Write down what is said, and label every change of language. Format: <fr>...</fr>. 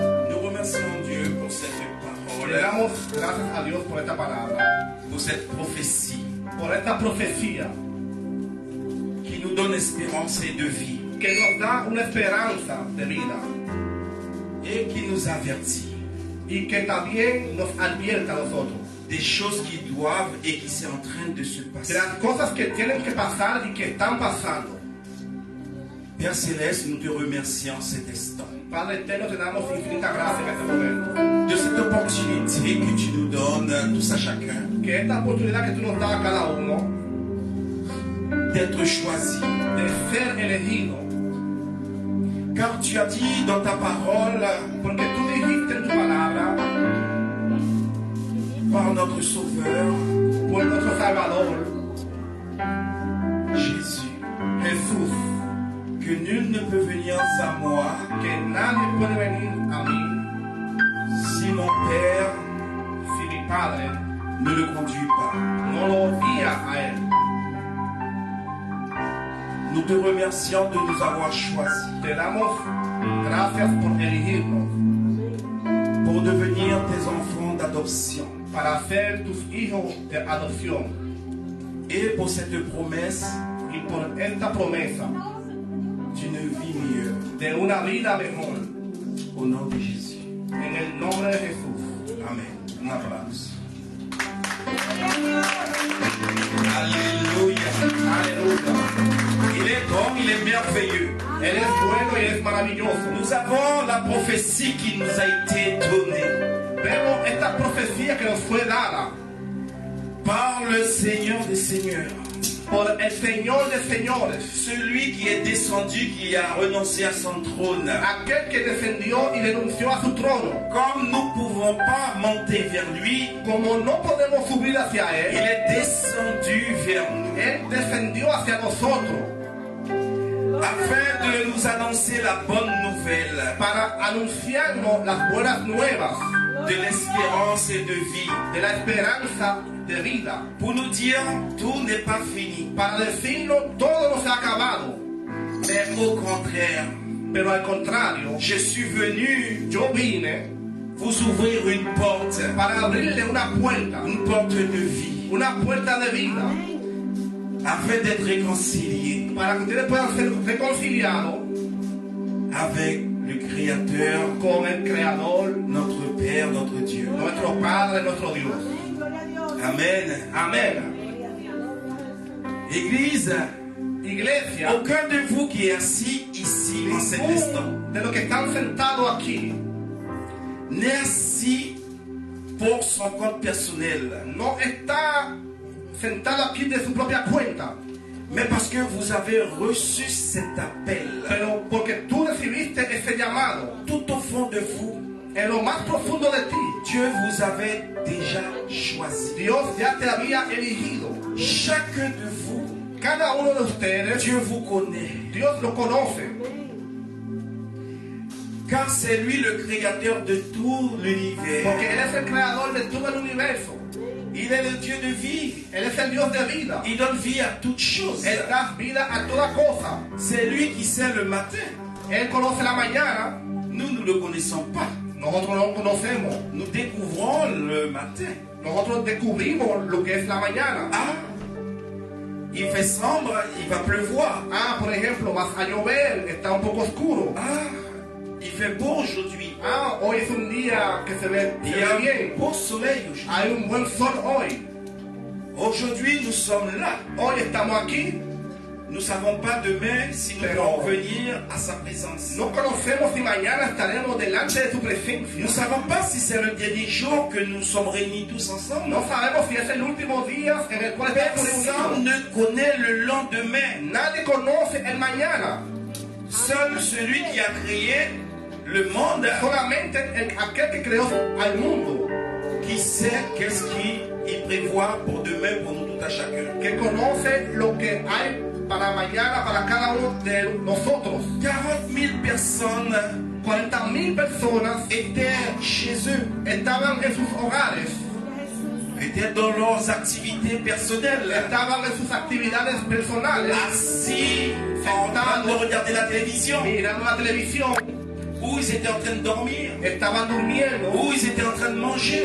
<fr>Nous remercions Dieu pour cette Le parole,</fr> <es>damos gracias a Dios por esta palabra,</es> <fr>pour cette prophétie</fr> <es>por esta profecía</es> <fr>qui nous donne espérance et de vie</fr> <es>que nos da una esperanza de vida</es> <fr>et qui nous avertit</fr> <es>y que también nos advierte a nosotros</es> <fr>des choses qui doivent et qui sont en train de se de passer.</fr> <es>las cosas que tienen que pasar y que están pasando.</es> <fr>Père Céleste, nous te remercions cet instant</fr> <es>Padre eterno, te damos infinita gracia en este momento.</es> <fr>de cette opportunité que tu nous donnes, tous à chacun,</fr> <es>Que esta oportunidad que tú nos das a cada uno</es> <fr>d'être choisis.</fr> <es>de ser elegido,</es> <fr>Car tu as dit dans ta parole,</fr> <es>porque tú dijiste en tu palabra,</es> <fr>par notre Sauveur,</fr> <es>por nuestro Salvador,</es> <fr>Jésus,</fr> <es>Jesús,</es> <fr>que nul ne peut venir à moi</fr> <es>que nadie puede venir a mí</es> <fr>si mon Père</fr> <es>si mi Padre</es> <fr>ne le conduit pas.</fr> <es>no lo guía a él.</es> <fr>Nous te remercions de nous avoir choisis</fr> <es>Te damos gracias por elegirnos</es> <fr>pour devenir tes enfants d'adoption</fr> <es>para ser tus hijos de adopción</es> <fr>et pour cette promesse</fr> <es>y por esta promesa</es> <fr>d'une vie meilleure.</fr> <es>de una vida mejor.</es> <fr>Au nom de Jésus.</fr> <es>En el nombre de Jesús. Amen. Un aplauso. Gloria a Dios.</es> <fr>Alléluia.</fr> <es>Aleluya.</es> <fr>Il est est bon, il est merveilleux.</fr> <es>Él es bueno y es maravilloso.</es> <fr>Nous avons la prophétie qui nous a été donnée</fr> <es>Vemos esta profecía que nos fue dada</es> <fr>par le Seigneur des Seigneurs.</fr> <es>por el Señor de señores,</es> <fr>Celui qui est descendu, qui a renoncé à son trône.</fr> <es>aquel que descendió y renunció a su trono.</es> <fr>Comme nous ne pouvons pas monter vers lui,</fr> <es>Como no podemos subir hacia</es> <fr>il</fr> <es>Él,</es> <fr>est descendu vers nous</fr> <es>Él descendió hacia nosotros</es> <fr>afin de nous annoncer la bonne nouvelle</fr> <es>para anunciarnos las buenas nuevas</es> <fr>de l'espérance et de vie.</fr> <es>de la esperanza de vida,</es> <fr>Pour nous dire, tout n'est pas fini,</fr> <es>para decirnos todo no se ha acabado,</es> <fr>mais au contraire,</fr> <es>pero al contrario,</es> <fr>je suis venu</fr> <es>yo vine</es> <fr>vous ouvrir une porte</fr> <es>para abrirle una</es> <fr>de vie,</fr> <es>puerta de vida,</es> <fr>afin d'être réconcilié</fr> <es>para que ustedes puedan ser reconciliados</es> <fr>avec le Créateur,</fr> <es>con el Creador,</es> <fr>notre Père, notre Dieu.</fr> <es>nuestro Padre, nuestro Dios. Gloria a Dios.</es> <fr>Amen.</fr> <es>Amén.</es> <fr>Église,</fr> <es>Iglesia,</es> <fr>aucun de vous qui est assis ici en cet instant</fr> <es>ninguno de los que están sentados aquí</es> <fr>n'est assis pour son compte personnel,</fr> <es>no está sentado aquí de su propia cuenta,</es> <fr>mais parce que vous avez reçu cet appel.</fr> <es>pero porque tú recibiste ese llamado</es> <fr>Tout au fond de vous,</fr> <es>en lo más profundo de ti.</es> <fr>Dieu vous avait déjà choisi.</fr> <es>Dios ya te había elegido.</es> <fr>Chacun de vous,</fr> <es>Cada uno de ustedes,</es> <fr>Dieu vous connaît.</fr> <es>Dios lo conoce,</es> <fr>Car c'est lui le créateur de tout l'univers.</fr> <es>porque Él es el creador de todo el universo.</es> <fr>Il est le Dieu de vie.</fr> <es>Él es el Dios de vida.</es> <fr>Il donne vie à toutes choses.</fr> <es>Él da vida a toda cosa.</es> <fr>C'est lui qui sait le matin.</fr> <es>Él conoce la mañana,</es> <fr>Nous ne le connaissons pas.</fr> <es>nosotros no lo conocemos.</es> <fr>Nous découvrons le matin.</fr> <es>Nosotros descubrimos lo que es la mañana.</es> <fr>Ah, il fait sombre, il va pleuvoir.</fr> <es>Ah, por ejemplo, vas a llover, está un poco oscuro.</es> <fr>Ah, il fait beau aujourd'hui.</fr> <es>Ah, hoy es un día que se ve</es> <fr>Il y a un</fr> <es>bien.</es> <fr>beau soleil aujourd'hui.</fr> <es>Hay un buen sol hoy.</es> <fr>Aujourd'hui, nous sommes là.</fr> <es>Hoy estamos aquí.</es> <fr>Nous ne savons pas demain si nous</fr> <es>Pero-</es> <fr>pourrons venir à sa présence.</fr> <es>No conocemos si mañana estaremos delante de su</es> <fr>Nous ne</fr> <es>presencia.</es> <fr>savons pas si c'est le dernier jour que nous sommes réunis tous ensemble.</fr> <es>No sabemos si es el último día en el cual estamos</es> <fr>Personne</fr> <es>reunidos.</es> <fr>ne connaît le lendemain.</fr> <es>Nadie conoce el mañana.</es> <fr>Seul celui qui a créé le monde,</fr> <es>Solamente aquel que creó al mundo,</es> <fr>qui sait qu'est-ce qu'il prévoit pour demain, pour nous tout à chacun.</fr> <es>que conoce lo que hay para mañana, para cada uno de nosotros.</es> <fr>40 000 personnes</fr> <es>40,000 personas</es> <fr>étaient chez eux,</fr> <es>estaban en sus hogares,</es> <fr>étaient dans leurs activités personnelles,</fr> <es>estaban en sus actividades personales,</es> <fr>assis en train de regarder la télévision,</fr> <es>mirando la televisión,</es> <fr>ou ils étaient en train de dormir,</fr> <es>estaban durmiendo</es> <fr>ou ils étaient en train de manger,</fr>